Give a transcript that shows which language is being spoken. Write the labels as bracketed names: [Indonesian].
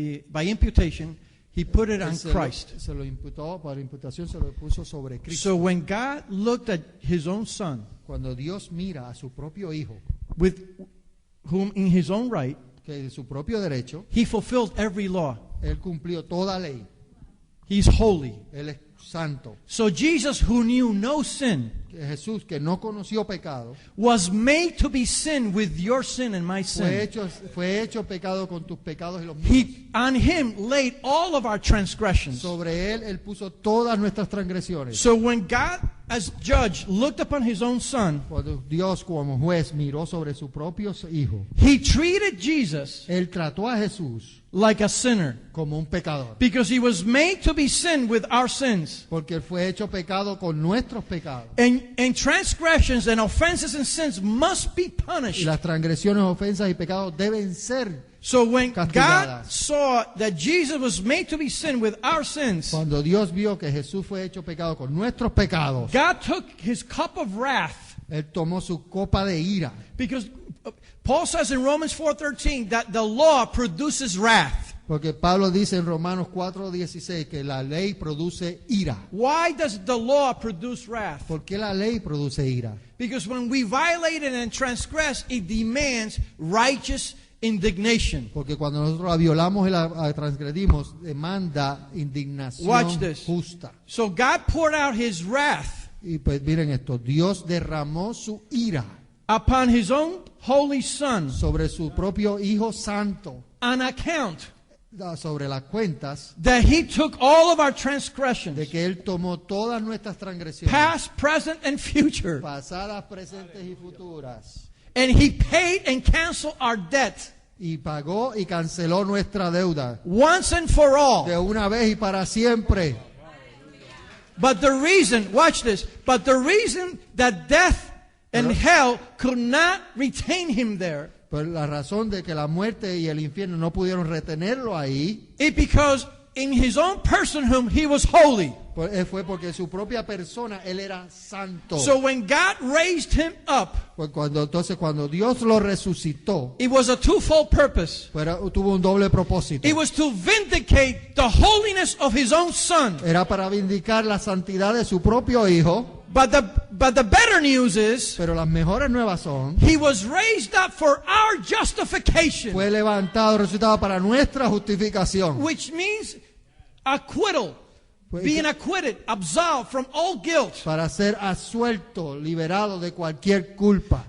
[English] By imputation, he put it on Christ. [Spanish] Se lo imputó, por imputación se lo puso sobre Cristo. [English] So when God looked at his own son, [Spanish] cuando Dios mira a su propio hijo, [English] with whom in his own right, [Spanish] que de su propio derecho, [English] he fulfilled every law. [Spanish] él cumplió toda ley. [English] He's holy. [Spanish] Él es santo. [English] So Jesus, who knew no sin, [Spanish] Jesús, que no conoció pecado, [English] was made to be sin with your sin and my sin. [Spanish] Fue hecho pecado con tus pecados y los míos. [English] On him laid all of our transgressions. [Spanish] Sobre él puso todas nuestras transgresiones. [English] So when God, as judge, looked upon his own son, [Spanish] cuando Dios como juez miró sobre su propio hijo, [English] he treated Jesus [Spanish] él trató a Jesús [English] like a sinner, [Spanish] como un pecador, [English] because he was made to be sin with our sins. [Spanish] porque él fue hecho pecado con nuestros pecados. [English] And transgressions and offenses and sins must be [Spanish] Y [English] punished. [Spanish] las transgresiones, ofensas y pecados deben ser [English] So when God [Spanish] castigadas. [English] saw that Jesus was made to be sin with our sins, [Spanish] Cuando Dios vio que Jesús fue hecho pecado con nuestros pecados, [English] God took his cup of wrath, [Spanish] él tomó su copa de ira. [English] because Paul says in Romans 4:13 that the law produces wrath. [Spanish] Porque Pablo dice en Romanos 4:16 que la ley produce ira. [English] Why does the law produce wrath? [Spanish] ¿Por qué la ley produce ira? [English] Because when we violate it and transgress, it demands righteous indignation. [Spanish] Porque cuando nosotros la violamos y la transgredimos, demanda indignación [English] Watch this. [Spanish] justa. [English] So God poured out his wrath [Spanish] Y pues miren esto, Dios derramó su ira [English] upon his own holy son [Spanish] sobre su propio Hijo Santo, [English] on account [Spanish] sobre las cuentas [English] that he took all of our transgressions, [Spanish] de que Él tomó todas nuestras transgresiones, [English] past, present, and future, [Spanish] pasadas, presentes y futuras, [English] and he paid and canceled our debt [Spanish] y pagó y canceló nuestra deuda [English] once and for all. [Spanish] de una vez y para siempre. [English] But the reason, watch this, but the reason that death and hell could not retain him there, [Spanish] Por la razón de que la muerte y el infierno no pudieron retenerlo ahí, [English] it because in his own personhood he was holy. [Spanish] fue porque su propia persona, Él era santo. [English] So when God raised him up, [Spanish] Pues cuando Dios lo resucitó, [English] it was a twofold purpose. [Spanish] tuvo un doble propósito. [English] It was to vindicate the holiness of his own son. [Spanish] Era para vindicar la santidad de su propio Hijo. [English] But the better news is, [Spanish] Pero las mejores nuevas son, [English] he was raised up for our justification, [Spanish] fue levantado, resucitado para nuestra justificación. [English] which means acquittal, [Spanish] Pues, [English] being acquitted, absolved from all guilt, [Spanish] para ser absuelto, liberado de cualquier culpa,